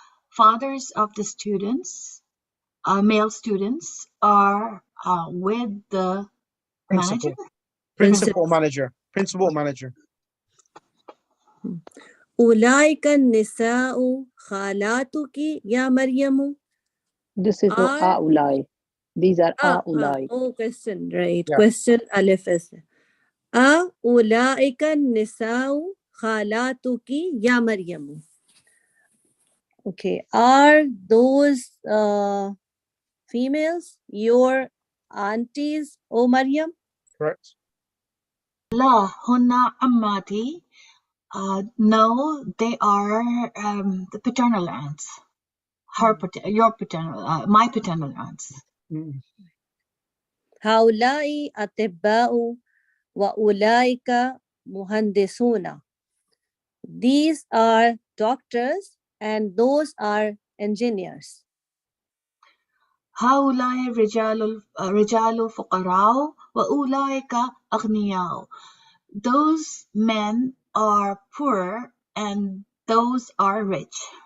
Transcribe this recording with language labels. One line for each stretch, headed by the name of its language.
English: Fathers of the students, male students, are with the manager. Principal manager.
Arabic: أولئك النساء خالاتك يا مريم.
English: This is no أولئك. These are أولئك. Oh, question, right. Yeah. Question alif is.
Arabic: أولئك النساء خالاتك يا مريم.
English: Okay. Are those females your aunties, O Maryam? Correct.
Arabic: La hunna ammati.
English: No, they are the paternal aunts. Your paternal, my paternal aunts.
Arabic: هؤلاء أطباء وأولئك مهندسون.
English: These are doctors and those are engineers.
Arabic: هؤلاء رجال فقراء وأولئك أغنياء.
English: Those men are poor and those are rich.